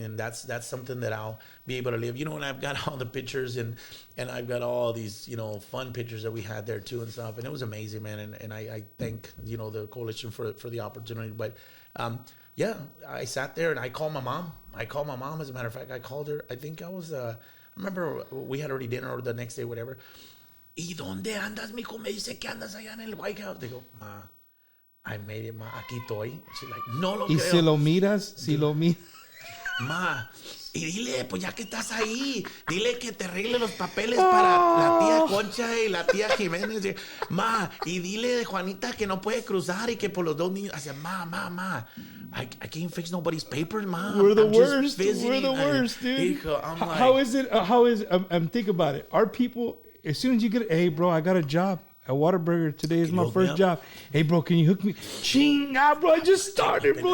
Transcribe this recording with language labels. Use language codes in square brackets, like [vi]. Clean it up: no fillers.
[en] And that's something that I'll be able to live. And I've got all the pictures, and I've got all these, fun pictures that we had there too and stuff. And it was amazing, man. And I thank, the coalition for the opportunity. But yeah, I sat there and I called my mom. As a matter of fact, I called her. I think I remember we had already dinner or the next day, whatever. [es] ¿Y dónde andas, mijo? Me dice que andas allá en el White House. Digo, ma, [en] I made it, ma. [es] Aquí estoy. [en] She's like, [es] no lo creo. ¿Y si lo miras? Si lo miras. Ma, y dile, pues ya que estás ahí, dile que te arregle los papeles para la tía Concha y la tía Jiménez. Ma, y dile de Juanita que no puede cruzar y que por los dos niños. [en] I said, ma. I can't fix nobody's papers, ma. We're the worst. We're the worst, dude. [es] Hijo, [en] how is it? Think about it. Our people, as soon as you get, hey, bro, I got a job at Whataburger. Today is my first job. Hey, bro, can you hook me? Chinga, bro, I just started, bro.